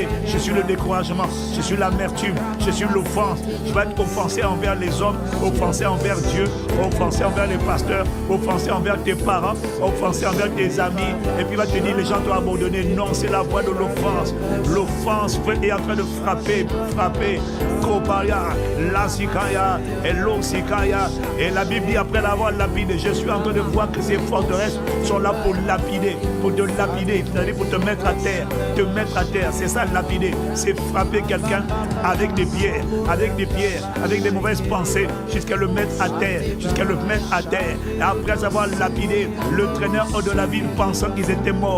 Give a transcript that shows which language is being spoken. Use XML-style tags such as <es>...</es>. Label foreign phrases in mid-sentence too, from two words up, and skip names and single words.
<fr>Je suis le découragement, je suis l'amertume, je suis l'offense. Je vais être offensé envers les hommes, offensé envers Dieu, offensé envers les pasteurs, offensé envers tes parents, offensé envers tes amis. Et puis il va te dire, les gens t'ont abandonné. Non, c'est la voix de l'offense. L'offense est en train de frapper. Koparia, Lasikaya, et l'Osikaya. Et la Bible dit, après l'avoir lapidé, je suis en train de voir que ces forteresses sont là pour lapider, pour te lapider, c'est-à-dire pour te mettre à terre, c'est ça lapider, c'est frapper quelqu'un avec des pierres, avec des mauvaises pensées, jusqu'à le mettre à terre, et après avoir lapidé, le traîner hors de la ville pensant qu'ils étaient morts.</fr>